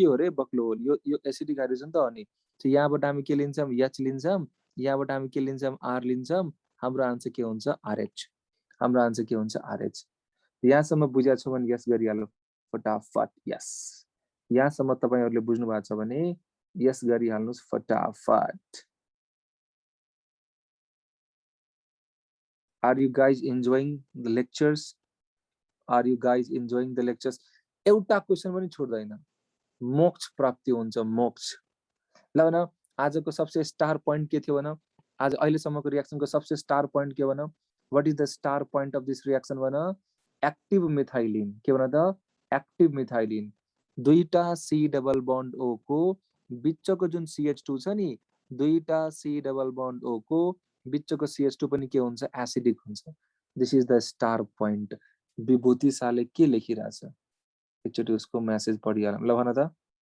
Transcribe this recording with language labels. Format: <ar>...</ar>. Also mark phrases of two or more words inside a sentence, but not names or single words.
<ne>हो रे बक्लो यो</ne> <en>acidic hydrogen</en> <ne>त हो नि यहाँबाट हामी के लिन्छौँ एच लिन्छौँ यहाँबाट हामी के लिन्छौँ आर लिन्छौँ हाम्रो आन्सर के हुन्छ आरएच हाम्रो आन्सर के हुन्छ आरएच यहाँसम्म बुझाएको छ भने यस गरिहाल्नु फटाफट यस यहाँसम्म तपाईहरुले बुझ्नु भएको छ भने यस गरिहाल्नुस् फटाफट</ne> <en>Are you guys enjoying the lectures? Are you guys enjoying the lectures?</en> <ne>एउटा क्वेशन पनि छोड्दैन मोक्ष प्राप्ति हुन्छ मोक्ष ल भन आजको सबसे</ne> <en>star point</en> <ne>के थियो भन आज अहिलेसम्मको रियाक्सनको सबसे</ne> <en>star point</en> <ne>के भन</ne> <en>what is the star point of this reaction</en> <ne>भन</ne> <en>active methylene</en> <ne>के भन त</ne> <en>active methylene</en> <ne>दुईटा</ne> <en>C double bond O</en> <ne>को बिचको जुन CH2 छ नि दुईटा</ne> <en>C double bond O</en> <ne>को बिचको CH2 पनि के हुन्छ एसिडिक हुन्छ</ne> <en>this is the star point</en> <ne>विभूति शाहले के लेखिरहेछ एकचोटी उसको मेसेज पढिहालौं ल भन त</ne>